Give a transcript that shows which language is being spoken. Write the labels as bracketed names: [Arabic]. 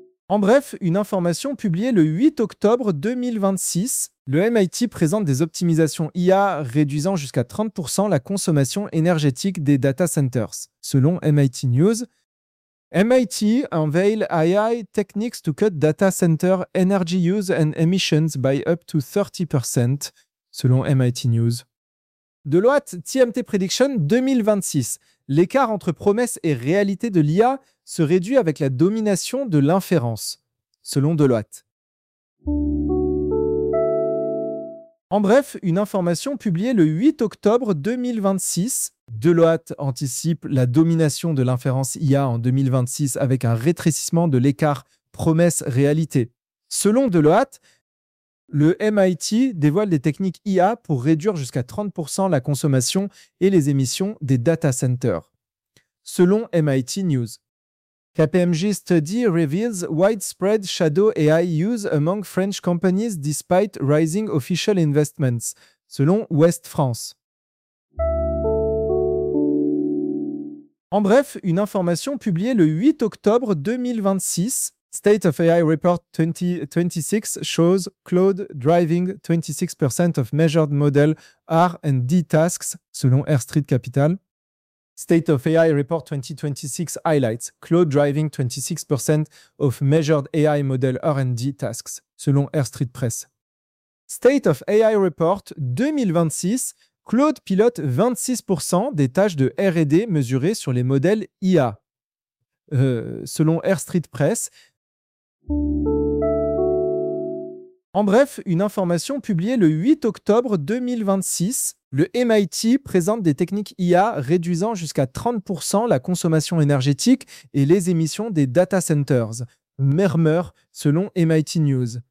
[French] En bref, une information publiée le 8 octobre 2026, le MIT présente des optimisations IA réduisant jusqu'à 30% la consommation énergétique des data centers. Selon MIT News, [English] MIT unveiled AI techniques to cut data center energy use and emissions by up to 30%, [French] selon [English] MIT News. Deloitte TMT Prediction 2026. [French] L'écart entre promesses et réalité de l'IA se réduit avec la domination de l'inférence, selon Deloitte. En bref, une information publiée le 8 octobre 2026. Deloitte anticipe la domination de l'inférence IA en 2026 avec un rétrécissement de l'écart promesse-réalité. Selon Deloitte, le MIT dévoile des techniques IA pour réduire jusqu'à 30% la consommation et les émissions des data centers. Selon [English] MIT News, KPMG study reveals widespread shadow AI use among French companies despite rising official investments, [French] selon [English] West France. [French] En bref, une information publiée le 8 octobre 2026, [English] State of AI Report 2026 shows Claude driving 26% of measured model R&D tasks, [French] selon [English] Air Street Capital. State of AI Report 2026 highlights Claude driving 26% of measured AI model R&D tasks, [French] selon [English] Air Street Press. [French] State of AI Report 2026, Claude pilote 26% des tâches de R&D mesurées sur les modèles IA, selon Air Street Press. En bref, une information publiée le 8 octobre 2026, le MIT présente des techniques IA réduisant jusqu'à 30% la consommation énergétique et les émissions des data centers, murmure selon MIT News.